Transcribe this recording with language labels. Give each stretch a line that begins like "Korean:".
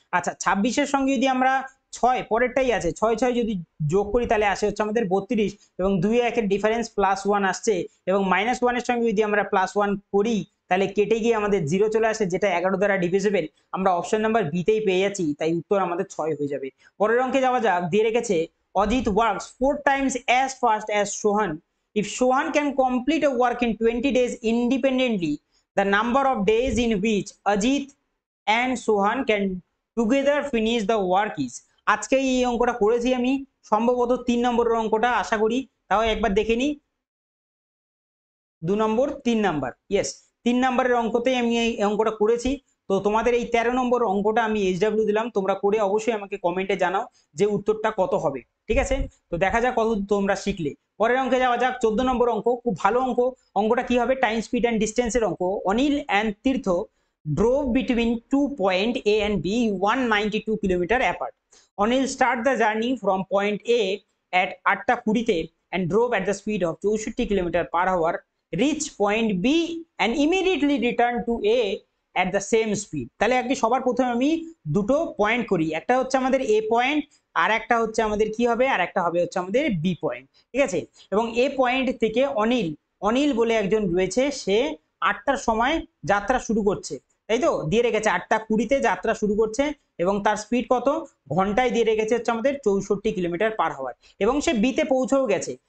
Bangla: আচ্ছা 26 এর সঙ্গে যদি আমরা 6 পরেরটাই আছে 6 6 যদি যোগ করি তাহলে আসে হচ্ছে আমাদের 32, এবং 2 1 এর ডিফারেন্স +1 আসছে, এবং -1 এর সঙ্গে যদি আমরা +1 করি তাহলে কেটে গিয়ে আমাদের 0 চলে আসে, যেটা 11 দ্বারা ডিভিজিবল। আমরা অপশন নাম্বার বি তেই পেয়ে যাচ্ছি, তাই উত্তর আমাদের 6 হয়ে যাবে। পরের অঙ্কে যাওয়া যাক। দিয়ে রেখেছে
English: Ajit works 4 times as fast as Sohan. If Sohan can complete a work in 20 days independently, the number of days in which Ajit and Sohan can together finish the work is।
Bangla: আজকে এই অঙ্কটা করেছি আমি, সম্ভবত 3 নম্বরের অঙ্কটা আশা করি, তাও একবার দেখে নিই। 2 নম্বর 3 নাম্বার, ইয়েস 3 নাম্বারের অঙ্কতেই আমি এই অঙ্কটা করেছি। তো তোমাদের এই 13 নম্বর অঙ্কটা আমি HW দিলাম, তোমরা করে অবশ্যই আমাকে কমেন্টে জানাও যে উত্তরটা কত হবে, ঠিক আছে? তো দেখা যাক কত তোমরা শিখলে। পরের অঙ্কে যাওয়া যাক। 14 নম্বর অঙ্ক, খুব ভালো অঙ্ক। অঙ্কটা কি হবে? টাইম স্পিড অ্যান্ড ডিস্টেন্সের অঙ্ক। Anil and Tirtha
English: drove between 2 point A and B 192 kilometer apart. Anil start the journey from point A at 8টা 20 and drove at the speed of 64 kilometer per hour, reach point B and immediately return to A at the same speed.
Bangla: তাহলে আগে সবার প্রথমে আমি দুটো point করি, একটা হচ্ছে আমাদের A পয়েন্ট আর একটা হচ্ছে আমাদের কি হবে, আর একটা হবে হচ্ছে আমাদের B পয়েন্ট, ঠিক আছে। এবং A পয়েন্ট থেকে অনিল, অনিল বলে একজন রয়েছে, সে 8টার সময় যাত্রা শুরু করছে, তাই তো দিয়ে রেখেছে 8টা 20-তে যাত্রা শুরু করছে এবং তার স্পিড কত, ঘন্টায় দিয়ে রেখেছে হচ্ছে আমাদের 64 কিলোমিটার পার আওয়ার এবং সে বিতে পৌঁছেও গেছে।